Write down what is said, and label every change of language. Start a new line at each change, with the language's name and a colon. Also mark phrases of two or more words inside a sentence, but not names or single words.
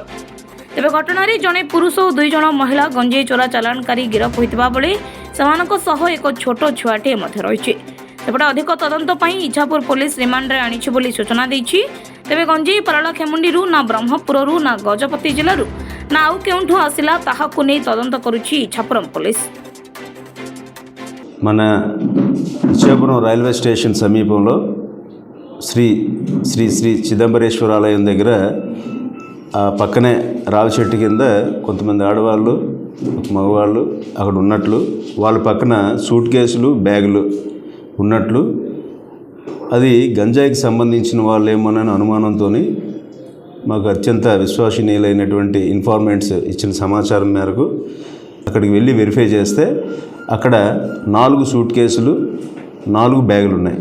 Odia: ତେବେ ଘଟଣା ରେ ଜଣେ ପୁରୁଷ ଔର 2 ଜଣ ମହିଳା ଗଞ୍ଜେଇ ଚୋରା ଚାଲାଣକାରୀ ଗିରଫ ହୋଇତିବା ବେଳେ ସମାନକ ସହ ଏକ ଛୋଟ ଛୁଆଟେ ମଧ୍ୟ ରହିଛି। ସେପଟେ ଅଧିକ ତଦନ୍ତ ପଇ ଇଚ୍ଛାପୁର ପୁଲିସ ରିମାଣ୍ଡ ରେ ଆଣିଛି ବୋଲି ସୂଚନା ଦେଇଛି। ତେବେ ଗଞ୍ଜେଇ ପାରଳା ଖେମୁଣ୍ଡିରୁ ନା ବ୍ରହ୍ମପୁରରୁ ନା ଗଜପତି ଜିଲ୍ଲାରୁ ନା ଆଉ କେଉଁଠୁ ଆସିଲା ତାହାକୁ ନେଇ ତଦନ୍ତ କରୁଛି ଇଚ୍ଛାପୁରମ ପୁଲିସ।
Telugu: మన ఇచ్చాపురం రైల్వే స్టేషన్ సమీపంలో శ్రీ శ్రీ శ్రీ చిదంబరేశ్వర ఆలయం దగ్గర ఆ పక్కనే రావి చెట్టు కింద కొంతమంది ఆడవాళ్ళు మగవాళ్ళు అక్కడ ఉన్నట్లు, వాళ్ళ పక్కన సూట్ కేసులు బ్యాగులు ఉన్నట్లు, అది గంజాయికి సంబంధించిన వాళ్ళేమోనని అనుమానంతో మాకు అత్యంత విశ్వసనీయులైనటువంటి ఇన్ఫార్మెంట్స్ ఇచ్చిన సమాచారం మేరకు అక్కడికి వెళ్ళి వెరిఫై చేస్తే అక్కడ 4 సూట్ కేసులు 4 బ్యాగులు ఉన్నాయి.